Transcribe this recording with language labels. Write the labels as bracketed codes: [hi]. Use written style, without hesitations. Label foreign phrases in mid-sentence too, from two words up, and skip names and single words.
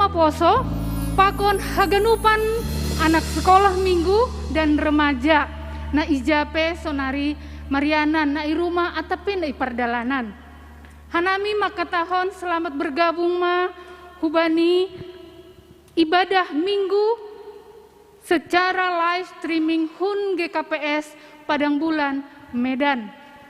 [bts] poso pakon haganupan [id] anak sekolah minggu dan remaja [bts] na ijape sonari Mariana na iruma atapin na ipardalanan. Hanami makatahon [id] selamat bergabung [bts] ma hubani [id] ibadah minggu secara [en] live streaming [bts] Hun GKPS Padang Bulan Medan.